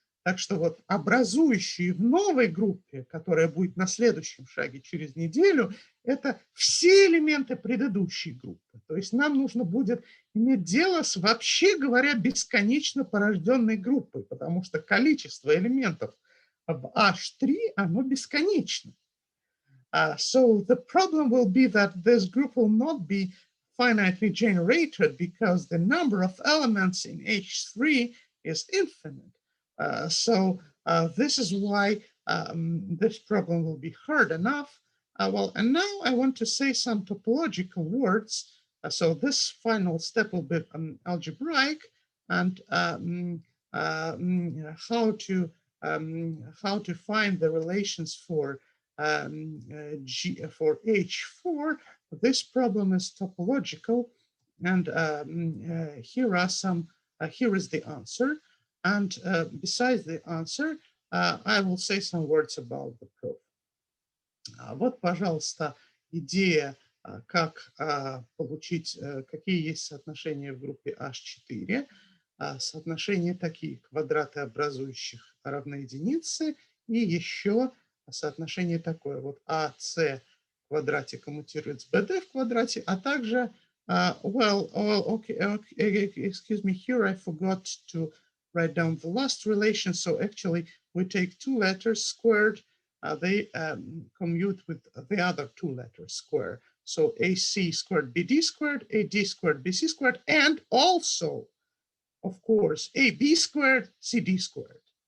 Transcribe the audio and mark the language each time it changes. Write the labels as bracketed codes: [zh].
[ru] Так что вот образующие в новой группе, которая будет на следующем шаге через неделю, это все элементы предыдущей группы. То есть нам нужно будет иметь дело с, вообще говоря, бесконечно порожденной группой, потому что количество элементов в H3, оно бесконечно. [en] So the problem will be that this group will not be finitely generated because the number of elements in H3 is infinite. So this is why this problem will be hard enough. And now I want to say some topological words. So this final step will be algebraic and how to find the relations for for H4. This problem is topological, and here is the answer. And besides the answer, I will say some words about the proof. [ru] Вот, пожалуйста, идея, как получить, какие есть соотношения в группе H4. Соотношения такие: квадраты, образующих равны единице, и еще соотношение такое: вот АС в квадрате коммутирует с БД в квадрате, а также, [en] excuse me, here I forgot to write down the last relation. So actually, we take two letters squared. They commute with the other two letters squared. So AC squared BD squared, AD squared BC squared, and also, of course, AB squared CD squared.